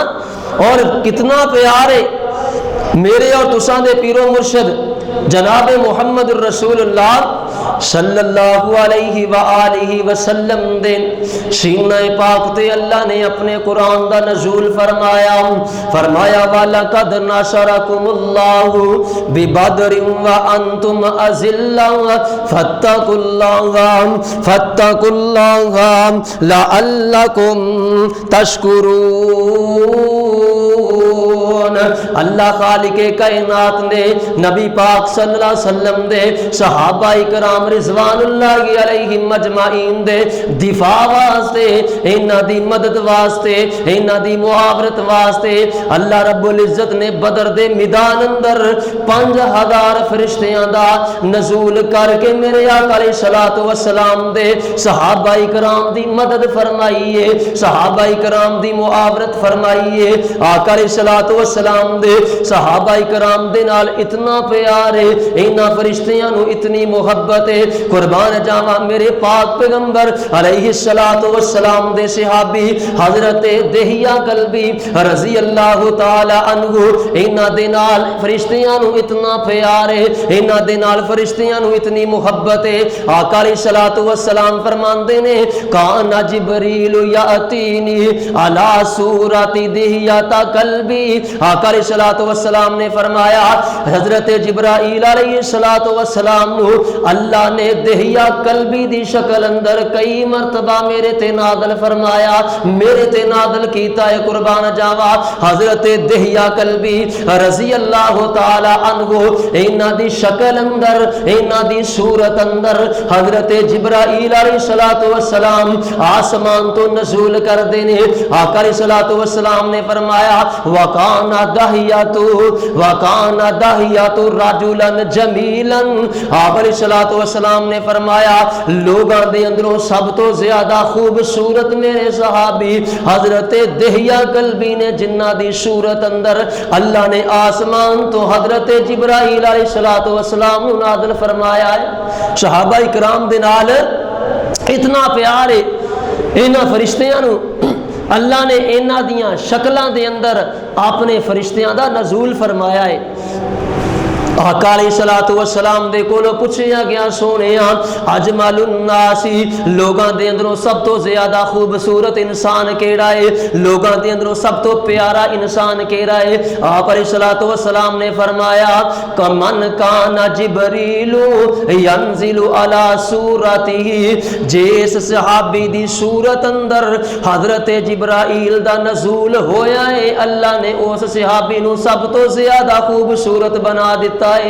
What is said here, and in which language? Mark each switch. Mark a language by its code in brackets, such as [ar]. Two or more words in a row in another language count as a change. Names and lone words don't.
[pa] اور کتنا پیارے میرے اور تساں دے پیر و مرشد جناب محمد الرسول اللہ صلی اللہ علیہ وآلہ وسلم دے سینہ پاک تے اللہ نے اپنے قرآن دا نزول فرمایا، فرمایا [ar] وَلَقَدْ نَصَرَكُمُ اللَّهُ بِبَدْرٍ وَأَنْتُمْ أَذِلَّةٌ فَاتَّقُوا اللَّهَ لَعَلَّكُمْ تَشْكُرُونَ۔ [pa] اللہ خالق کائنات نے نبی پاک صلی اللہ علیہ وسلم دے صحابہ کرام رضوان اللہ علیہ مجمعین دے دفاع واسطے، انہاں دی مدد واسطے، انہاں دی معاورت واسطے اللہ رب العزت نے بدر دے میدان اندر 5000 فرشتیاں دا نزول کر کے میرے آقا علیہ الصلوۃ والسلام دے صحابہ کرام دی مدد فرمائی ہے، صحابہ کرام دی معاورت فرمائی ہے۔ آقا علیہ الصلوۃ والسلام دے صحابہ کرام دے نال اتنا پیار ہے، انہاں فرشتیاں نو اتنی محبت ہے، قربان جاواں میرے پاک پیغمبر علیہ الصلوۃ والسلام دے صحابی حضرت دہیا کلبی رضی اللہ تعالی عنہ، انہاں دے نال فرشتیاں نو اتنا پیار ہے، انہاں دے نال فرشتیاں نو اتنی محبت ہے۔ آقا علیہ الصلوۃ والسلام فرماندے نے [ar] کان جبریل یاتینی علی صورت دہیا کلبی، [pa] آقا علیہ الصلوۃ والسلام نے فرمایا حضرت جبرائیل علیہ الصلوۃ والسلام نو اللہ نے دہیا کلبی دی شکل اندر کئی مرتبہ میرے تے نازل فرمایا، میرے تے نازل کیتا ہے، قربان جاوا حضرت دہیا کلبی رضی اللہ تعالی عنہ انہاں دی شکل اندر، انہاں دی صورت اندر حضرت جبرائیل علیہ الصلوۃ والسلام آسمان تو نزول کر دینے۔ آقا علیہ الصلوۃ والسلام نے فرمایا [ar] وکان دہیات رجلا جمیلا، [pa] آپ علیہ الصلوۃ والسلام نے فرمایا لوگاں دے اندروں سب تو زیادہ خوبصورت میرے صحابی حضرت دہیا کلبی نے، جنہ دی صورت اندر اللہ نے آسمان تو حضرت جبرائیل علیہ الصلوۃ والسلام نو نازل فرمایا ہے۔ صحابہ کرام دے نال اتنا پیار ہے انہاں فرشتیاں نو اللہ نے انہاں دیاں شکلاں دے اندر اپنے فرشتیاں دا نزول فرمایا ہے۔ آقا علیہ الصلوۃ والسلام دے کولوں پوچھیا گیا سونیا [ar] اجمل الناس [pa] لوگاں دے اندروں سب تو زیادہ خوبصورت انسان کیڑا ہے، لوگاں دے اندروں سب تو پیارا انسان کیڑا ہے؟ آپ علیہ الصلوۃ والسلام نے فرمایا [ar] کمن کان جبریل ینزل علی صورتہ، [pa] جس صحابی دی صورت اندر حضرت جبرائیل دا نزول ہویا ہے اللہ نے اس صحابی نو سب تو زیادہ خوبصورت بنا دیتا ہے۔